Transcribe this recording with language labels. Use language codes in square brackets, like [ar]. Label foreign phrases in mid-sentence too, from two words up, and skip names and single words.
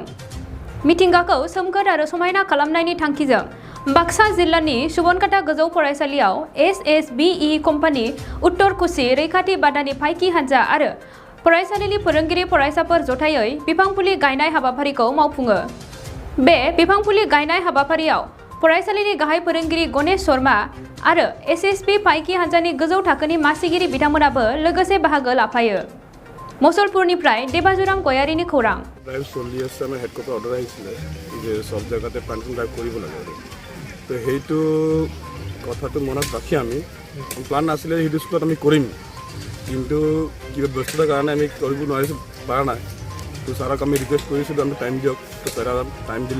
[brx] मिथिंगाखौ सोमखोर आरो समायना खालामनायनि थांखिजों बाक्सा जिल्लानि सुबनकाटा गोजौ फरायसालियाव SSBE कम्पानि उत्तर कुसि रैखाथि बादानि फायखि हानजा आरो फरायसालिनि फोरोंगिरि फरायसाफोर जथायै बिफां फुलि गायनाय हाबाफारिखौ मावफुङो। बे बिफां फुलि गायनाय हाबाफारियाव फरायसालिनि गाहाय फोरोंगिरि गणेश शर्मा आरो SSB फायखि हानजानि गोजौ थाखोनि मासिगिरि बिथांमोनाबो लोगोसे बाहागो लाफायो। मसलपुरनिफ्राय देबाजुराम गयारिनि खौरां। [as] ड्राइव चलि আছে আমাৰ [en] head quarter order [as] আহিছিলে যে সব জায়গাতে [en] plantation drive [as] কৰিব লাগে। তো সেইটো কথাটো মনত ৰাখি আমি প্লান আছিলে সেইটো স্কুলত আমি কৰিম, কিন্তু কিবা ব্যস্ততাৰ কাৰণে আমি কৰিব নোৱাৰিছোঁ পৰা নাই। তো ছাৰক আমি ৰিকুৱেষ্ট কৰিছিলোঁ আমি টাইম দিয়ক, তো ছাৰে টাইম দিলে।